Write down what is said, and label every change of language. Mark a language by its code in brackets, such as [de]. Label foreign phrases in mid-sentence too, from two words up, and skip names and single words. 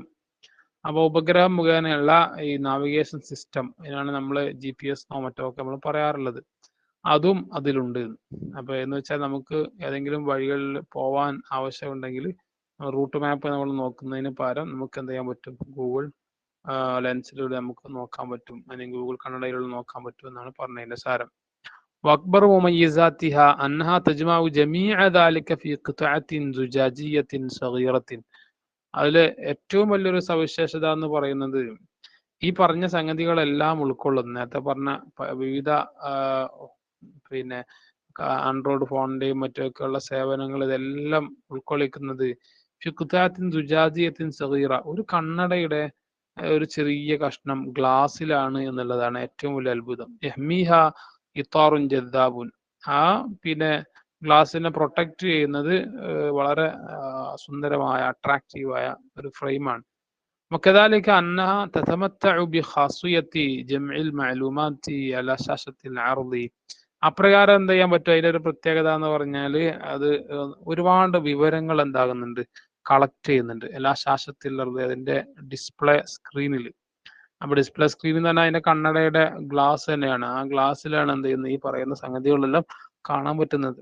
[ml] അപ്പോൾ ഉപഗ്രഹം മുഖേനയുള്ള ഈ [en] navigation system, [ml] ഇതിനാണ് നമ്മൾ GPS മറ്റോ ഒക്കെ നമ്മൾ പറയാറുള്ളത്. അതും അതിലുണ്ട്. അപ്പൊ എന്ന് വെച്ചാൽ നമുക്ക് ഏതെങ്കിലും വഴികളിൽ പോവാൻ ആവശ്യമുണ്ടെങ്കിൽ [en] route map [ml] നമ്മൾ നോക്കുന്നതിന് പകരം നമുക്ക് എന്ത് ചെയ്യാൻ പറ്റും, ഗൂഗിൾ ലെൻസിലൂടെ നമുക്ക് നോക്കാൻ പറ്റും, അല്ലെങ്കിൽ ഗൂഗിൾ കണ്ണടയിലൂടെ നോക്കാൻ പറ്റും എന്നാണ് പറഞ്ഞതിന്റെ സാരം. [ar] وأكبر مميزاتها أنها تجمع جميع ذلك في قطعة زجاجية صغيرة. [ml] അതിലെ ഏറ്റവും വലിയൊരു സവിശേഷത എന്ന് പറയുന്നത് ഈ പറഞ്ഞ സംഗതികളെല്ലാം ഉൾക്കൊള്ളുന്നു. നേരത്തെ പറഞ്ഞ വിവിധ പിന്നെ ആൻഡ്രോയിഡ് ഫോണിന്റെയും മറ്റൊക്കെയുള്ള സേവനങ്ങൾ ഇതെല്ലാം ഉൾക്കൊള്ളിക്കുന്നത് [ar] في قطعة زجاجية صغيرة, [ml] ഒരു കണ്ണടയുടെ ഒരു ചെറിയ കഷ്ണം ഗ്ലാസ്സിലാണ് എന്നുള്ളതാണ് ഏറ്റവും വലിയ അത്ഭുതം. [ar] يحميها إطار جذاب, [ml] ആ പിന്നെ ഗ്ലാസിനെ പ്രൊട്ടക്ട് ചെയ്യുന്നത് വളരെ സുന്ദരമായ അട്രാക്റ്റീവായ ഒരു ഫ്രെയിമാണ്. [ar] وكذلك أنها تتمتع بخاصية جمع المعلومات على شاشة العرض. [ml] അപ്രകാരം എന്ത് ചെയ്യാൻ പറ്റും, അതിൻ്റെ ഒരു പ്രത്യേകത എന്ന് പറഞ്ഞാൽ അത് ഒരുപാട് വിവരങ്ങൾ എന്താകുന്നുണ്ട്, കളക്ട് ചെയ്യുന്നുണ്ട് എല്ലാ ശാസ്ത്രത്തിലുള്ളത് അതിന്റെ [en] display screen. [ml] അപ്പൊ [en] display screen [ml] എന്ന് പറഞ്ഞാൽ അതിന്റെ കണ്ണടയുടെ ഗ്ലാസ് തന്നെയാണ്, ആ ഗ്ലാസ്സിലാണ് എന്ത് ചെയ്യുന്നത്, ഈ പറയുന്ന സംഗതികളെല്ലാം കാണാൻ പറ്റുന്നത്.